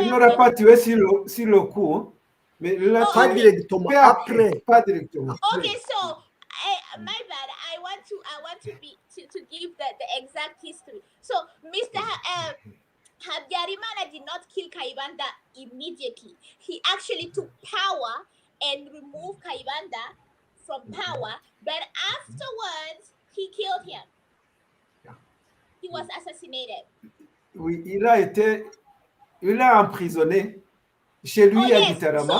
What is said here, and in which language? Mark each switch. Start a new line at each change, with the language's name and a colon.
French: il n'aurait pas tué sur le coup, mais il l'a pas tué directement, après. Pas directement.
English: Okay, so my bad. I want to give the exact history. So Mr. Habyarimana did not kill Kaibanda immediately. He actually took power and removed Kaibanda from power, but afterwards he killed him. He was assassinated.
French: Oui, il a emprisonné chez lui à Gitarama.